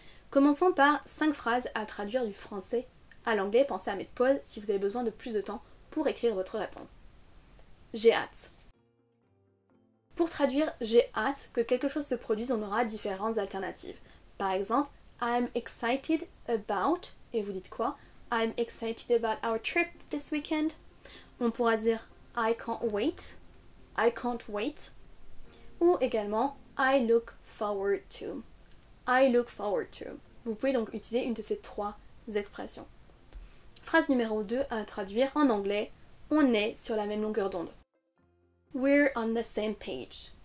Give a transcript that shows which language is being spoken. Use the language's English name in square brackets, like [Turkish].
[French] Commençons par 5 phrases à traduire du français à l'anglais. Pensez à mettre pause si vous avez besoin de plus de temps pour écrire votre réponse. J'ai hâte. Pour traduire j'ai hâte que quelque chose se produise, on aura différentes alternatives. Par exemple, [English] I'm excited about, [French] et vous dites quoi? [English] I'm excited about our trip this weekend. [French] On pourra dire [English] I can't wait. I can't wait. [French] Ou également [English] I look forward to. I look forward to. [French] Vous pouvez donc utiliser une de ces 3 expressions. Phrase numéro 2 à traduire en anglais. On est sur la même longueur d'onde. [English] We're on the same page.